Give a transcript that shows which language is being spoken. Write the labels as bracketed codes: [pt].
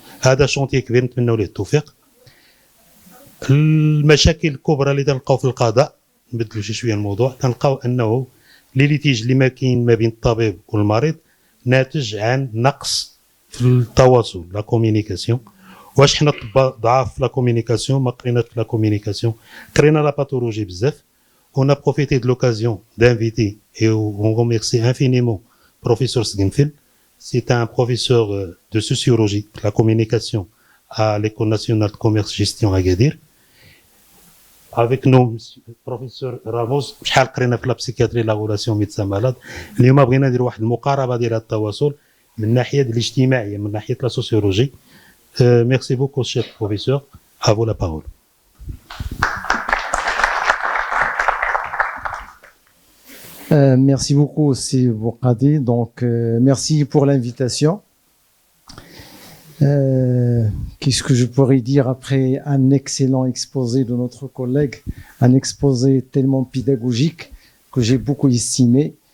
[ar] هذا شونتي كبير نتمنوا ليه التوفيق. المشاكل الكبرى اللي تنلقاو في القضاء، نبدلوا شي شويه الموضوع، تنلقاو انه ليتيج اللي ما كاين ما بين الطبيب والمريض ناتج عن نقص في التواصل، لا كومينيكاسيون. واش حنا ضعاف في لا كومينيكاسيون؟ ما قريناش في لا كومينيكاسيون، قرينا لا باثولوجي بزاف. [fr] On a profité de l'occasion d'inviter et on remercie infiniment professeur Sgenfil. C'est un professeur de sociologie de la communication à l'École nationale de commerce gestion à Agadir. Avec nous, [ar] professeur Ramos, شحال قرينا في لا بسيكياتري لا غولاسيون ميدسان مالاد. اليوم بغينا ندير واحد المقاربه ديال التواصل من الناحيه الاجتماعيه، من ناحيه لا سوسيولوجي. [fr] Merci beaucoup, cher professeur. À vous la parole. Merci beaucoup, c'est Boukadi. Donc, merci pour l'invitation. Qu'est-ce que je pourrais dire après un excellent exposé de notre collègue, un exposé tellement pédagogique que j'ai beaucoup estimé.